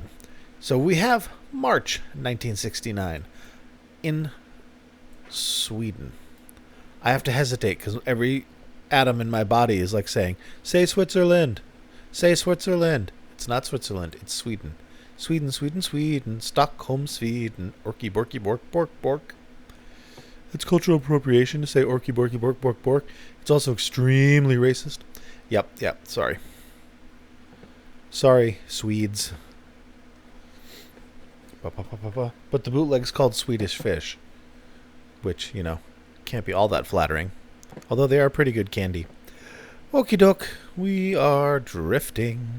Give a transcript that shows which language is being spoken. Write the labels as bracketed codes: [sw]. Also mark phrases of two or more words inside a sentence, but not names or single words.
[en] So we have March 1969 in Sweden. I have to hesitate because every atom in my body is like saying, say Switzerland. Say Switzerland. It's not Switzerland. It's Sweden. Sweden, Sweden, Sweden. Stockholm, Sweden. Orky, borky, bork, bork, bork. It's cultural appropriation to say orky, borky, bork, bork, bork. It's also extremely racist. Yep, sorry. Sorry, Swedes. But the bootleg's called Swedish Fish, which, can't be all that flattering. Although they are pretty good candy. Okie doke, we are drifting.